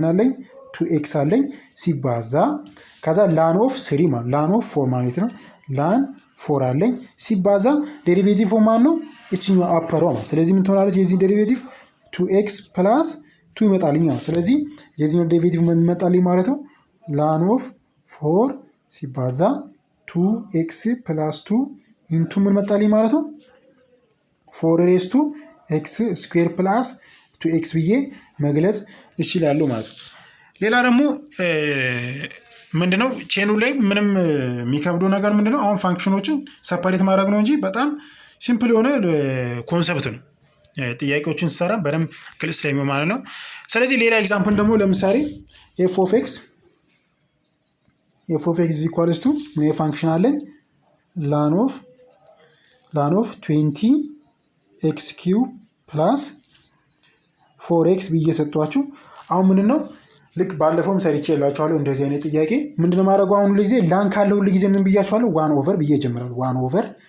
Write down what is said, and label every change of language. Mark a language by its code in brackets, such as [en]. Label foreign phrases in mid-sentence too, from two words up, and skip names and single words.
[am] አለኝ 2x አለኝ ሲባዛ ከዛ [en] ln of 3 [am] ማለት [en] ln of 4 [am] ማለት ነው ln 4 አለኝ ሲባዛ ዴሪቬቲቭ ማን ነው እቺኛው አፐሯ ማለት ስለዚህ ምን ትሆናለች የዚህ ዴሪቬቲቭ 2x ፕላስ 2 ይመጣልኝ ማለት ስለዚህ የዚህ ዴሪቬቲቭ ምን ይመጣልኝ ማለት ነው ln of 4 ሲባዛ [en] 2x plus 2 into [am] ምን መጣልኝ ማለት ነው [en] 4 raised to x square plus [am] 2x ብዬ መግለጽ እችላለሁ ማለት ነው። ሌላ ደግሞ ምንድነው ቼኑ ላይ ምንም የሚከብደው ነገር ምንድነው አሁን ፋንክሽኖችን ሰፓሬት ማድረግ ነው እንጂ በጣም ሲምፕል የሆነ ኮንሰፕት ነው። ጥያቄዎችን ሰራ በደንብ ግልጽ ስለሚሆን ማለት ነው። ስለዚህ ሌላ ኤግዛምፕል ደግሞ ለምሳሌ [en] f of x is equals to [am] ምን ፋንክሽን አለን [en] ln of 20x cube plus 4x [am] ብዬ ሰጥቷችሁ አሁን ምንድነው ልክ ባለፈውም ሰርቼላችኋለሁ እንደዚህ አይነት ጥያቄ ምንድነው ማድረገው አሁን ሁሉ ጊዜ ላን ካለ ሁሉ ጊዜ ምን ብያችኋለሁ 1 ኦቨር ብዬ ጀምራለሁ 1 ኦቨር